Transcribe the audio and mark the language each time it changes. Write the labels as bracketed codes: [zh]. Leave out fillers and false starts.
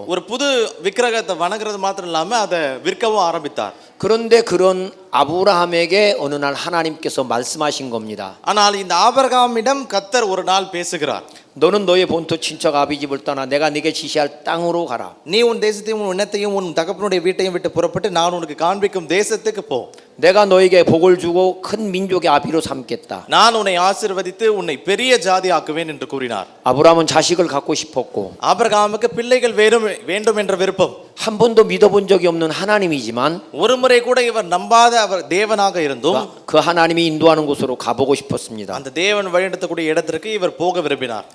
[ta] ஒரு புது விக்கிரகத்தை வணங்குறது மாத்திரம் இல்லாம அதை விற்கவும் ஆரம்பித்தார். [ko] 그런데 그런 아브라함에게 어느 날 하나님께서 말씀하신 겁니다. [ta] ஆனால் இந்த ஆபிரகாமிடம் கர்த்தர் ஒரு நாள் பேசுகிறார். [ko] 너는 너의 본토 친척 아비 집을 떠나 내가 네게 지시할 땅으로 가라. [ta] நீ உன் தேசத்தையும் உன் இனத்தையும் உன் தகப்பனுடைய வீட்டையும் விட்டு புறப்பட்டு நான் உனக்கு காண்பிக்கும் தேசத்துக்கு போ. [ko] 내가 너에게 복을 주고 큰 민족의 아비로 삼겠다. [ta] நான் உன்னை ஆசீர்வதித்து உன்னை பெரிய ஜாதி ஆக்குவேன் என்று கூறினார். [ko] 아브라함은 자식을 갖고 싶었고 [ta] ஆபிரகாமுக்கு பிள்ளைகள் வேண்டும் என்ற விருப்பம். [ko] 한 번도 믿어본 적이 없는 하나님이지만 [ta] ஒரு முறை கூட இவர் நம்பாத அவர் தேவனாக இருந்தும் [ko] 그 하나님이 인도하는 곳으로 가보고 싶었습니다. [ta] அந்த தேவன் வழிநடத்தக்கூடிய இடத்திற்கு இவர் போக விரும்பினார்.